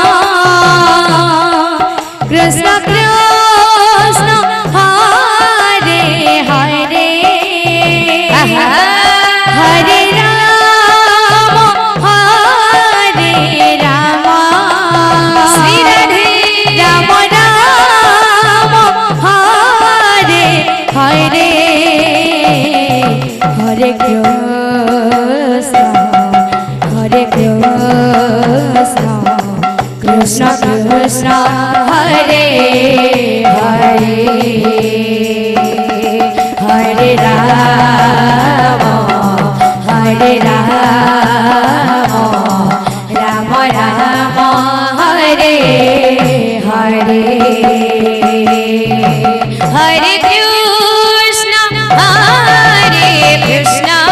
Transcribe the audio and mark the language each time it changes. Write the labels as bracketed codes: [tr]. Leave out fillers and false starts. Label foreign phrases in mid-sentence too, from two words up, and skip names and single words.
[sa] কৃষ্ণ কৃষ্ণ হরে হরে হরে রাম হরে রাম শ্রী রাধে রাম রাম হরে হরে হরে কৃষ্ণ হরে কৃষ্ণ কৃষ্ণ কৃষ্ণ হরে হরে হরে রাম রাম রাম হরে হরে হরে কৃষ্ণ হরে কৃষ্ণ